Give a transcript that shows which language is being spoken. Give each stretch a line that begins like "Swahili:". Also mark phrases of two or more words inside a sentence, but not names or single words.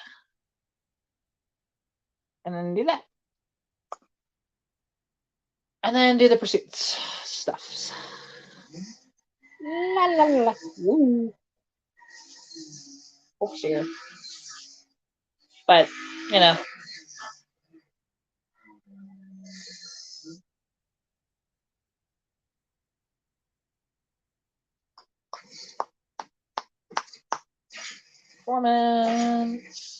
English: and then do that, and then do the pursuits stuffs. La la la. Woo. Oh, shit. But you know. Performance.